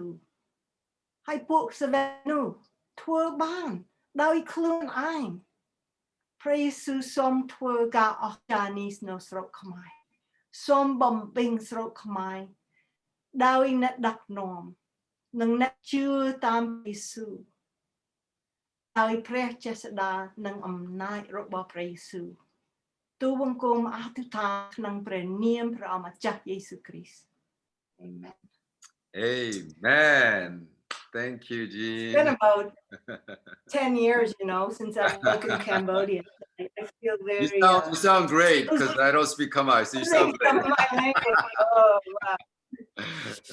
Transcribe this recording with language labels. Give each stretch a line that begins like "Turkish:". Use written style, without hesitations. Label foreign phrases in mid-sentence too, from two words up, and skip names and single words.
Khmer: វហើយពួកសាវកនោះធ្វើបានដោយខ្លួនឯងព្រះយេស៊ូវសូមធ្វើការអស្ចារ្យនេះនៅស្រុកខ្មែរសូមបំពេញស្រុកខ្មែរដោយអ្នកដឹកនាំនិងអ្នកជឿតាមព្រះយេស៊ូវដោយព្រះចេស្តានិងអំណាចរបស់ព្រះយេស៊ូវទូលបង្គំអធិដ្ឋានក្នុងព្រះនាមព្រះអម្ចាស់យេស៊ូវគ្រីស្ទ Amen.
English: Amen. Thank you, Jean. It's been about 10 years, since I've spoken Cambodian. I feel very... You sound great because I don't speak Khmer, so you sound great. My language. Oh, wow.